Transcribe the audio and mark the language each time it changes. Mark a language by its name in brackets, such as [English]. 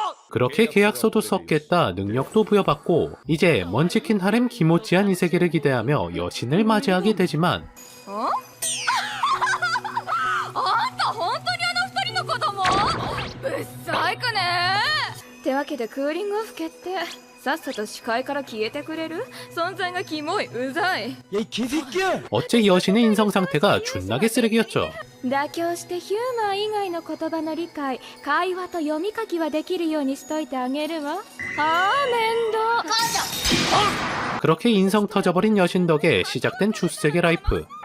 [Korean] 그렇게 계약서도 썼겠다, 능력도 부여받고 이제 먼치킨 하렘 기모찌한 이세계를 기대하며 여신을 맞이하게 되지만 [Japanese] あんた本当にあの二人の子供？ぶっさいくね。ってわけでクーリングオフ決定。さっさと視界から消えてくれる？存在がキモい、うざい。 [Korean] 어째 여신의 인성 상태가 존나게 쓰레기였죠. [Japanese] 妥協してヒューマン以外の言葉の理解、会話と読み書きはできるようにしといてあげるわ。あー面倒。 [Korean] 그렇게 인성 터져버린 여신 덕에 시작된 주세계 라이프.